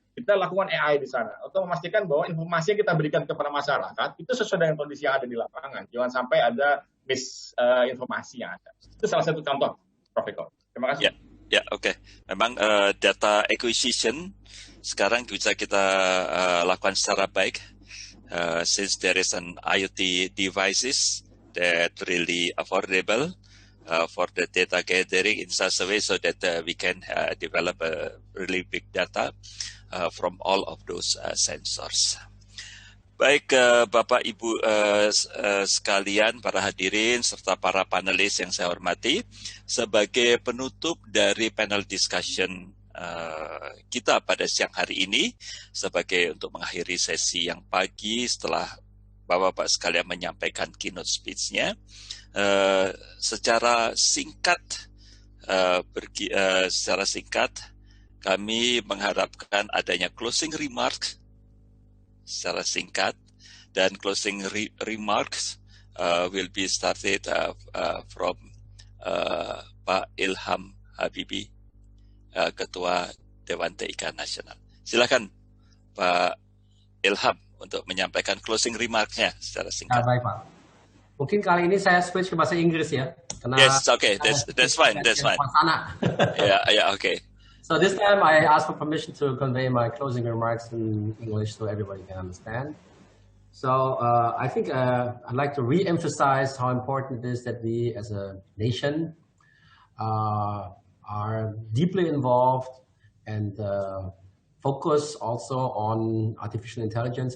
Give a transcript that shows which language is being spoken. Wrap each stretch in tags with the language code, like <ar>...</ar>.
<id>Kita lakukan AI di sana untuk memastikan bahwa informasi yang kita berikan kepada masyarakat itu sesuai dengan kondisi yang ada di lapangan. Jangan sampai ada misinformasi yang ada. Itu salah satu contoh, Prof. Eko. Terima kasih. Ya, oke. Memang data acquisition sekarang bisa kita lakukan secara baik.</id> <en>Since there is an IoT devices that really affordable for the data gathering in such a way so that we can develop a really big data from all of those sensors.</en> <id>Baik, Bapak Ibu sekalian, para hadirin serta para panelis yang saya hormati, sebagai penutup dari panel discussion kita pada siang hari ini, sebagai untuk mengakhiri sesi yang pagi setelah Bapak-Bapak sekalian menyampaikan keynote speech-nya, secara singkat kami mengharapkan adanya closing remarks secara singkat, dan</id> <en>closing remarks will be started from</en> <id>Pak Ilham Habibie, Ketua Dewan TIK Nasional. Silakan Pak Ilham untuk menyampaikan closing remarks-nya secara singkat. Baik, Pak. Mungkin kali ini saya switch ke bahasa Inggris ya. Karena</id> <en>yes, okay, that's fine. Yeah, okay. So this time I ask for permission to convey my closing remarks in English so everybody can understand. So I think I'd like to re-emphasize how important it is that we as a nation are deeply involved and focus also on artificial intelligence.</en>